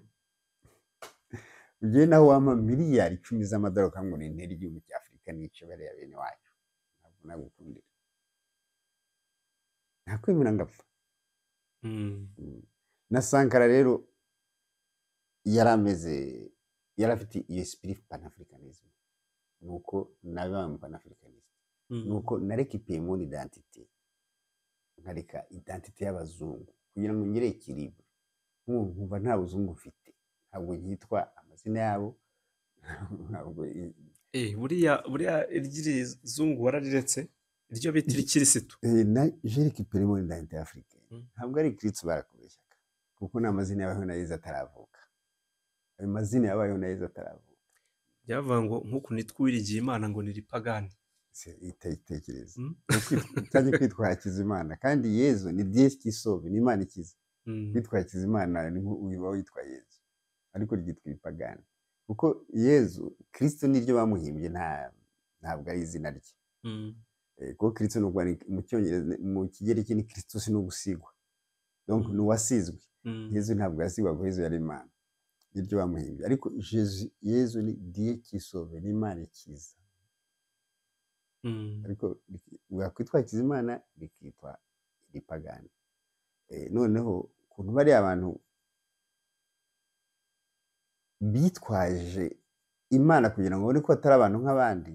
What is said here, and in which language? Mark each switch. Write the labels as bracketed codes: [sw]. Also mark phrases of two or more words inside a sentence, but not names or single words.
[rw] Ugiye naho wampa miliyari 10 z'amadolari ukamubona intera igihugu cya Afurika n'ice bariya bene wacu, ntabwo nagukundira, nakwemera ngapfa. Na Sankara rero yari afite iyo spirit panafricanisme, nuko nabaye panafricaniste, nuko narekipiye [fr] mon identité, [rw] nkareka identité y'abazungu kugira ngo ngire ikiribwa. Nkumva nta buzungu mfite, ntabwo nkitwa amazina yabo, ntabwo buriya iry'izungu warariretse, iryo bita irikirisitu. [fr] Je récupère mon identité africaine, [rw] ntabwo ari Kristo barakubeshyaga, kuko nta mazina yabayeho na Yezu ataravuka. Ayo mazina yabayeho na Yezu ataravuka. Byavuga ngo nk'uku nitwa Uwirigiye Imana ngo ni ripagani. Itekereza utajya kwitwa Hakizimana, kandi Yezu ni [fr] Dieu qui sauve, [rw] ni Imana ikiza. Kwitwa Hakizimana ni uba witwa Yezu, ariko ryitwa ipagani, kuko Yezu Kristo niryo bamuhimbye, ntabwo ari izina rye. Kuko Kristo n'ubwo mu Cyongereza, mu Kigereki ni Christos, no gusigwa, donc ni uwasizwe. Yezu ntabwo yasigwaga, Yezu yari Imana, niryo bamuhimbye. Ariko Yezu ni [fr] Dieu qui sauve, [rw] ni Imana ikiza. Ariko wakwitwa Hakizimana rikitwa iripagani. Noneho ukuntu bari abantu bitwaje imana kugira ngo babone ko atari abantu nk'abandi.